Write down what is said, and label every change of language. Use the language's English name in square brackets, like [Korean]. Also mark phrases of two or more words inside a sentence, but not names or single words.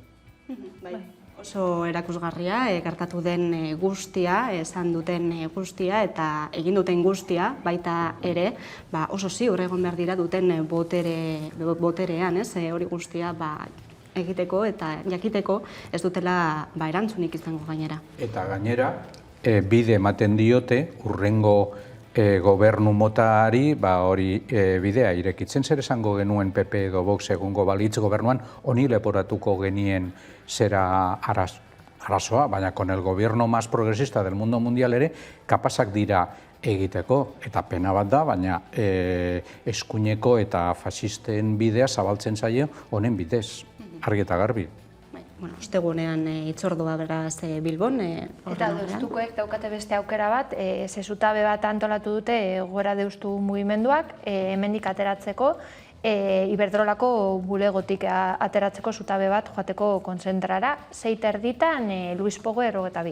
[Basque] Oso erakusgarria, gertatu den guztia, esan duten guztia eta egin duten guztia, baita ere, oso ziur egon behar dira duten boterean, hori guztia egiteko eta jakiteko ez dutela erantzunik izango gainera. Eta gainera, bide ematen diote, urrengo gobernu motari hori bidea irekitzen, zer esango genuen PP edo Vox egungo balitz gobernuan, honi leporatuko genien zera arazoa, baina [Spanish] con el gobierno más progresista del mundo mundial [Basque] ere, kapazak dira egiteko, eta pena bat da, baina eskuineko eta fasisten bidea zabaltzen zaio honen bidez, argi eta garbi. Ostegunean itzordua beraz Bilbon. Eta deustukoek daukate beste aukera bat, zutabe bat antolatu dute gora deustu mugimenduak, hemendik ateratzeko, Iberdrolako bulegotik ateratzeko zutabe bat joateko kontzentrara, 6:30 Luis Pogo 42.